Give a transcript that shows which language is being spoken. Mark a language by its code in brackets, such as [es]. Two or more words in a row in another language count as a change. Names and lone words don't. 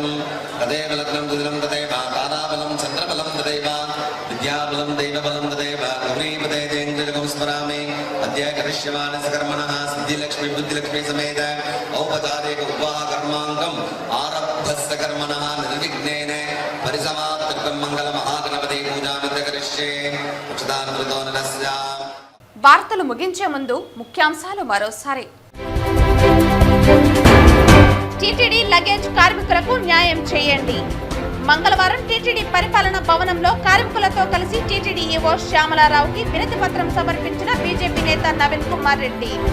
[sa] तदेव लग्नं दुदिनं तदेव ताराबलं चन्द्रबलं तदेव विद्याबलं दैवबलं तदेव गौरीपदे जयेन्द्रजगं स्मरामि अद्य करिष्यमाणस्य कर्मणः सिद्धिलक्ष्मी बुद्धिलक्ष्मी समेत औपचारिक उपवाहकर्माङ्गम् आरब्धस्य कर्मणः निर्विघ्नेन परिसमाप्तिर्गं मङ्गलमहागणपति पूजामिति करिष्ये उच्चतान्मृतो नरस्य. [te] వార్తలు ముగించే ముందు ముఖ్యాంశాలు మరోసారి. టీటీడీ లగేజ్ కార్మికులకు న్యాయం చేయండి. మంగళవారం టీటీడీ పరిపాలనా భవనంలో కార్మికులతో కలిసి టీటీడీ ఈవో శ్యామలారావుకి వినతి పత్రం సమర్పించిన బీజేపీ నేత నవీన్ కుమార్ రెడ్డి.